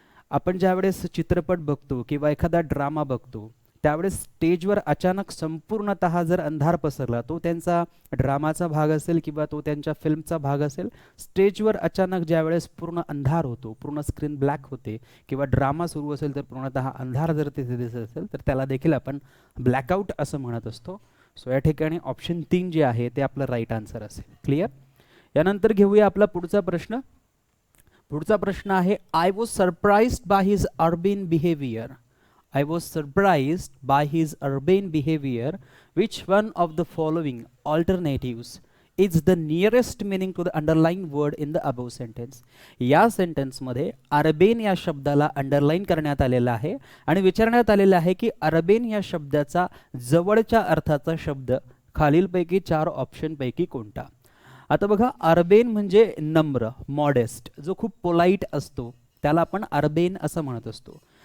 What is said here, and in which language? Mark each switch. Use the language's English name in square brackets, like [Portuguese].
[Marathi] आपण ज्यावेळेस चित्रपट बघतो किंवा एखादा ड्रामा बघतो त्यावेळेस स्टेजवर अचानक संपूर्णतः जर अंधार पसरला, तो त्यांचा ड्रामाचा भाग असेल किंवा तो त्यांच्या फिल्मचा भाग असेल, स्टेजवर अचानक ज्यावेळेस पूर्ण अंधार होतो, पूर्ण स्क्रीन ब्लॅक होते किंवा ड्रामा सुरू असेल तर पूर्णतः अंधार जर तिथे दिसत असेल तर त्याला देखील आपण ब्लॅकआउट असं म्हणत असतो. सो या ठिकाणी ऑप्शन 3 जे आहे ते आपलं राईट आन्सर असेल. क्लिअर? यानंतर घेऊया आपला पुढचा प्रश्न. पुढचा प्रश्न आहे [English] I was surprised by his urbane behaviour. I was surprised by his urbane behavior. Which one of the following alternatives is the nearest meaning to the underlying word in the above sentence? [Marathi] या sentence मध्ये urbane या शब्दाला underline करण्यात आलेला आहे आणि विचारण्यात आलेला आहे की अर्बेन या शब्दाचा जवळच्या अर्थाचा शब्द खालीलपैकी 4 ऑप्शन पैकी कोणता. आता बघा, अर्बेन म्हणजे नम्र, मॉडेस्ट, जो खूप पोलाइट असतो त्याला आपण अर्बेन असं म्हणत असतो.